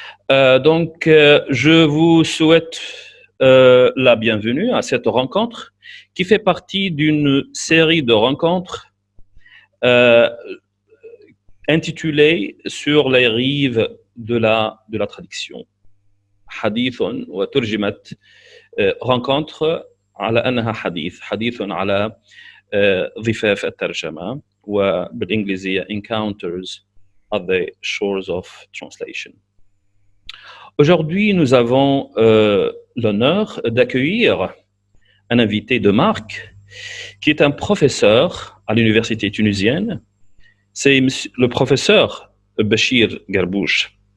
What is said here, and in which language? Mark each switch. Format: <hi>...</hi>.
<fr>Je vous souhaite la bienvenue à cette rencontre qui fait partie d'une série de rencontres intitulée sur les rives de la traduction.</fr> <ar>حديث وترجمت rencontre على أنها حديث على ضفاف الترجمة وبالإنجليزية</ar> <en>Encounters at the Shores of Translation.</en> <fr>Aujourd'hui, nous avons l'honneur d'accueillir un invité de marque qui est un professeur à l'université tunisienne. C'est le professeur Bachir Garbouche.</fr>